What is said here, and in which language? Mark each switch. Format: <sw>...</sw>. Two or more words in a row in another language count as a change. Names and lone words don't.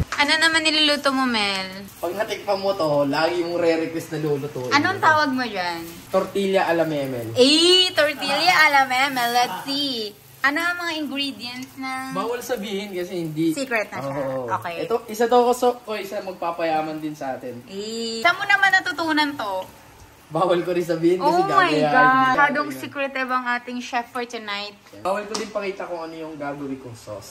<tl>Ano naman niluluto mo, Mel? Pag natikpan mo to, lagi yung re-request na lulutuin. Anong tawag mo dyan? Tortilla a la memel. Tortilla a la memel.</tl> <en>Let's see.</en> <tl>Ano ang mga ingredients na... Bawal sabihin kasi hindi. Secret na siya. Oo. Okay. Ito, isa to ko, isa magpapayaman din sa atin. Saan mo naman natutunan to? Bawal ko rin sabihin kasi</tl> <en>Oh my</en> <tl>gagayahin.</tl> <en>God!</en> <tl>Masyadong secretive ang ating chef</tl> <en>for tonight.</en> <tl>Bawal ko din pakita kung ano yung gagawin kong sauce.</tl>